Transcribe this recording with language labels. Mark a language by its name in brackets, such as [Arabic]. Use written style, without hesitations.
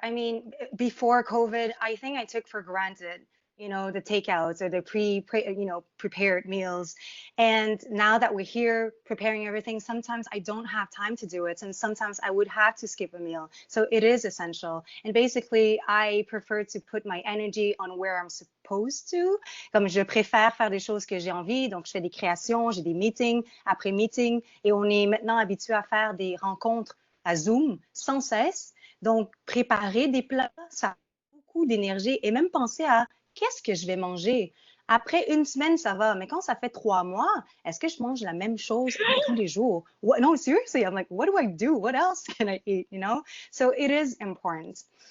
[English] I mean, before COVID, I think I took for granted, the takeouts or the prepared meals. And now that we're here preparing everything, sometimes I don't have time to do it. And sometimes I would have to skip a meal. So it is essential. And basically, I prefer to put my energy on where I'm supposed to. [French] Comme je préfère faire des choses que j'ai envie. Donc, je fais des créations, j'ai des meetings après meetings. Et on est maintenant habitué à faire des rencontres à Zoom sans cesse. Donc, préparer des plats, ça a beaucoup d'énergie. Et même penser à qu'est-ce que je vais manger? Après une semaine, ça va. Mais quand ça fait 3 mois, est-ce que je mange la même chose tous les jours? [English] What? No, seriously, I'm like, what do I do? What else can I eat? So it is important.